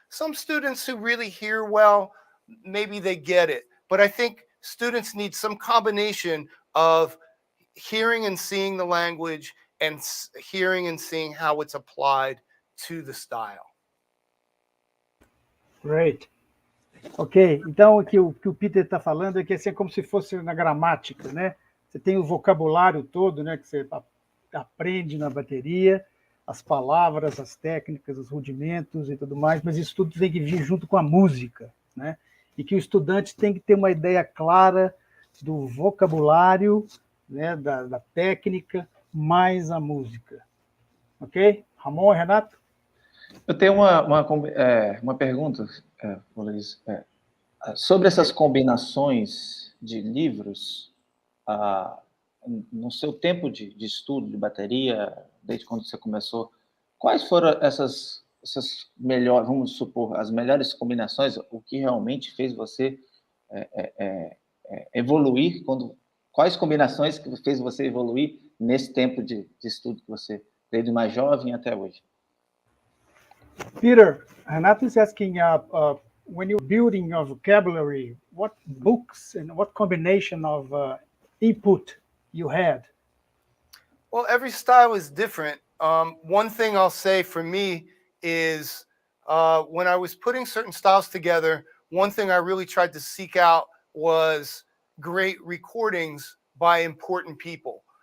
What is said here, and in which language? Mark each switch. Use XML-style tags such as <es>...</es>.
<en>Some students who really hear well, maybe they get it. But I think students need some combination of hearing and seeing the language and hearing and seeing how it's applied to the style. Great.</en> <pt>Ok, então o que o Peter está falando é que assim, é como se fosse na gramática, né? Você tem o vocabulário todo, né, que você aprende na bateria, as palavras, as técnicas, os rudimentos e tudo mais, mas isso tudo tem que vir junto com a música, né? E que o estudante tem que ter uma ideia clara do vocabulário, né, da técnica, mais a música. Ok? Ramon e Renato? Eu tenho uma pergunta, Luiz. Sobre essas combinações de livros, no seu tempo de estudo de bateria, desde quando você começou, quais foram essas melhores, vamos supor, as melhores combinações, o que realmente fez você evoluir, quais combinações que fez você evoluir nesse tempo de estudo que você, desde mais jovem até hoje?</pt> <en>Peter, Renato is asking, when you're building your vocabulary, what books and what combination of input you had? Well, every style is different. One thing I'll say for me is when I was putting certain styles together, one thing I really tried to seek out was great recordings by important people.</en>